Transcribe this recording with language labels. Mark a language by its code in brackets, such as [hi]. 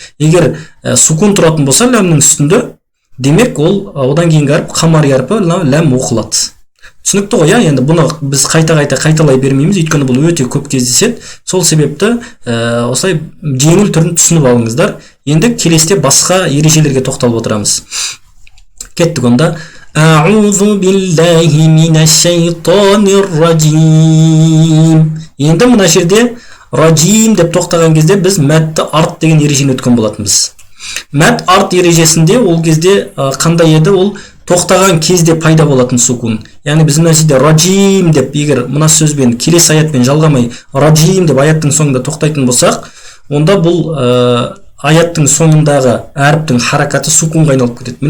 [kk] Егер сукун тұратын болса ләмнің үстінде, демек ол одан кейінгі әріп қамари әрпі ләм оқылады. Түсінікті ғой, енді бұны біз қайталай бермейміз, өйткені бұл өте көп кездеседі. Сол себепті осылай жеңіл түрін түсініп алыңыздар. Енді келесте басқа ережелерге тоқталып отырамыз. Кеттік онда. [ar] Аузу биллахи минаш шайтанир раджим. [kk] Енді мына жерде раджим деп тоқтаған кезде біз мәдді арт деген ережені өткен болатынбыз. Мәд арт ережесінде ол кезде қандай еді? Ол тоқтаған кезде пайда болатын сукун. Яғни біз мына жерде раджим деп, егер мына сөзбен келесі аятпен жалғамай раджим деп аяттың соңында тоқтайтын болсақ, онда бұл аяттың соңындағы әріптің харакаты сукунға айналып кетеді.